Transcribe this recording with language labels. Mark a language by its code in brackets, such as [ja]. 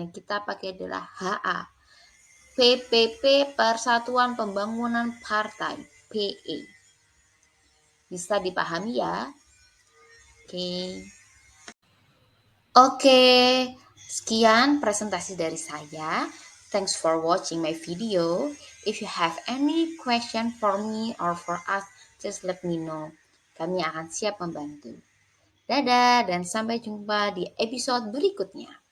[id] Yang kita pakai adalah HA. PPP, Persatuan Pembangunan Partai, PE. Bisa dipahami ya? Oke, sekian presentasi dari saya. [en] Thanks for watching my video. If you have any question for me or for us, just let me know. [id] Kami akan siap membantu. Dadah dan sampai jumpa di episode berikutnya.